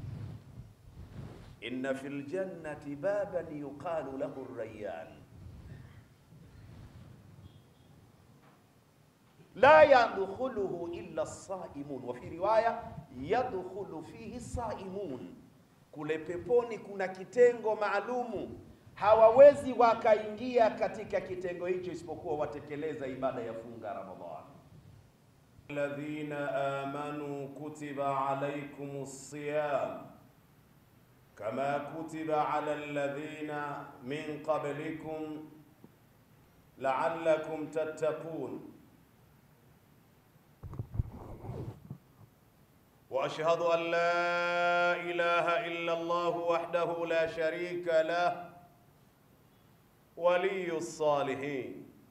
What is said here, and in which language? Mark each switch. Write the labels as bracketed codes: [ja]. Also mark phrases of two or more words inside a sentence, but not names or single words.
[ar] إن في الجنة بابا يقال له الريان لا يدخله إلا الصائمون، وفي رواية يدخل فيه الصائمون. [sw] Kule peponi kuna kitengo maalumu, hawawezi wakaingia katika kitengo hicho isipokuwa watekeleza ibada ya funga Ramadhani. [ar] الذين آمنوا كتب عليكم الصيام كما كتب على الذين من قبلكم لعلكم تتقون. وأشهد أن لا إله إلا الله وحده لا شريك له ولي الصالحين.